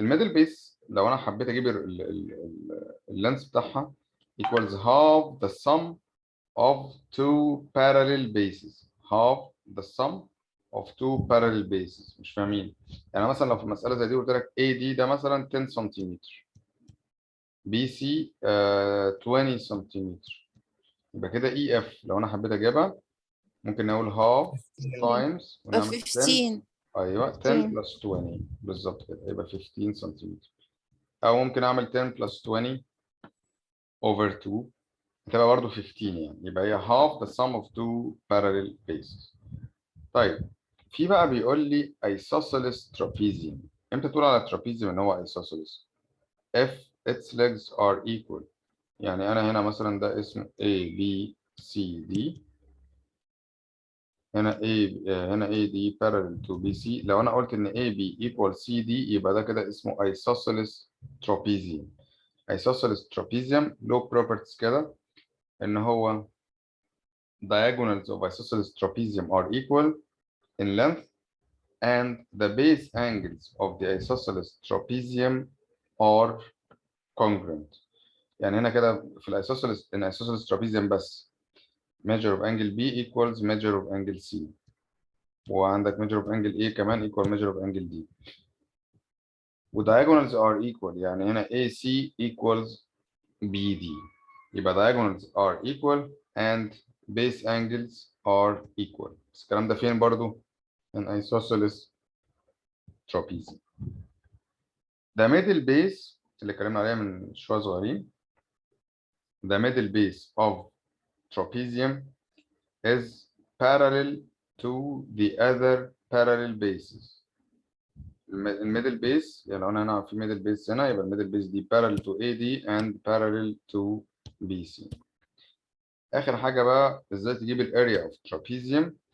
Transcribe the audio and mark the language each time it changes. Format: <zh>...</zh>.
<ar>الميدل بيس لو انا حبيت اجيب اللينس بتاعها</ar> <en>equals half the sum of two parallel bases. half the sum of two parallel bases.</en> <ar>مش فاهمين؟ يعني مثلا لو في مسألة زي دي قلت لك AD ده مثلا 10 سنتيمتر، BC 20 سنتيمتر، يبقى كده EF لو انا حبيت اجيبها ممكن نقول half times ونعمل 10. 15. ايوه 10 بلس 20 بالظبط كده يبقى 15 سنتيمتر، او ممكن اعمل 10 بلس 20 over 2 هتبقى برضه 15 يعني، يبقى هي half the sum of two parallel bases. طيب في بقى بيقول لي isosceles trapezium. امتى تقول على trapezium ان هو isosceles؟</ar> <en>if its legs are equal.</en> <ar>يعني انا هنا مثلا ده اسمه A B C D، هنا هنا AD parallel to BC. لو انا قلت ان AB equal CD يبقى ده كده اسمه isosceles trapezium.</ar> <en>isosceles trapezium له properties كده ان هو diagonals of isosceles trapezium are equal in length and the base angles of the isosceles trapezium are congruent.</en> <ar>يعني هنا كده في</ar> <en>الisosceles in isosceles trapezium بس measure of angle B equals measure of angle C، وعندك measure of angle A كمان equal measure of angle D، و diagonals are equal. يعني هنا AC equals BD، يبقى diagonals are equal and base angles are equal.</en> <ar>بس الكلام ده فين برضو؟</ar> <en>in isosceles trapezium. The middle base</en> <ar>اللي اتكلمنا عليها من شوية صغيرين،</ar> <en>the middle base of trapezium is parallel to the other parallel bases.</en> <ar>الميدل بيس يعني لو انا هنا في ميدل بيس هنا يبقى الميدل بيس دي parallel to AD and parallel to BC. اخر حاجه بقى ازاي تجيب الاريا اوف trapezium.</ar>